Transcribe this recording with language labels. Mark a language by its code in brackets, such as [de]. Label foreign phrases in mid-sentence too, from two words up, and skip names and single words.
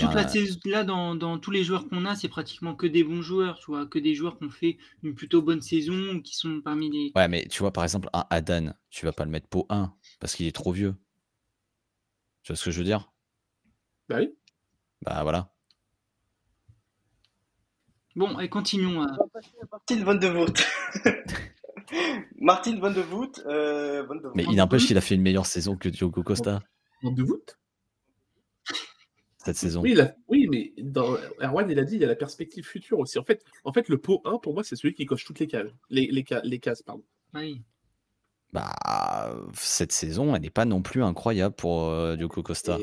[fr] toute la saison, là, dans tous les joueurs qu'on a, c'est pratiquement que des bons joueurs, tu vois, que des joueurs qui ont fait une plutôt bonne saison, ou qui sont parmi les. ouais, mais tu vois, par exemple, un Adan, tu vas pas le mettre Pau 1 parce qu'il est trop vieux. Tu vois ce que je veux dire? Bah oui. Bah, voilà. Bon, et continuons. Martin Van de Voort. Martin Van de Voort. Van de Mais Voort. il n'empêche qu'il a fait une meilleure saison que Diogo Costa En de voûte. cette saison. Oui, oui, mais dans Erwan, il a dit il y a la perspective future aussi. En fait, le pot 1, pour moi, c'est celui qui coche toutes les cases. Les cases, pardon. Oui. Bah, cette saison, elle n'est pas non plus incroyable pour Diogo Costa.